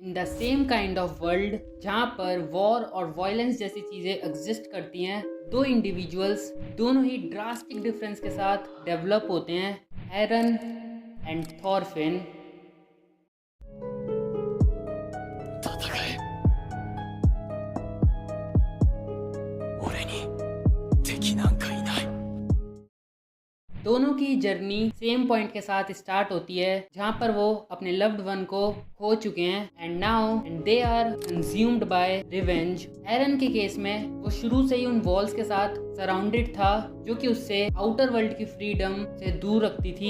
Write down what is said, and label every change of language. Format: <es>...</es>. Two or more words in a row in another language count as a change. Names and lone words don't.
<en>in the same kind of world</en> <hi>जहाँ पर वॉर और वायलेंस जैसी चीज़ें एग्जिस्ट करती हैं, दो इंडिविजुअल्स दोनों ही</hi> <en>drastic difference</en> <hi>के साथ डेवलप होते हैं, एरन एंड थॉरफिन।</hi> <ja>戦え。俺に敵なんかいない。</ja> <hi>दोनों की जर्नी</hi> <en>same point</en> <hi>के साथ स्टार्ट होती है जहाँ पर वो अपने</hi> <en>loved one</en> <hi>को खो चुके हैं</hi> <en>and now they are consumed by revenge.</en> <hi>एरन के केस में वो शुरू से ही उन वॉल्स के साथ सराउंडेड था जो कि उससे</hi> <en>outer world</en> <hi>की फ्रीडम से दूर रखती थी।</hi>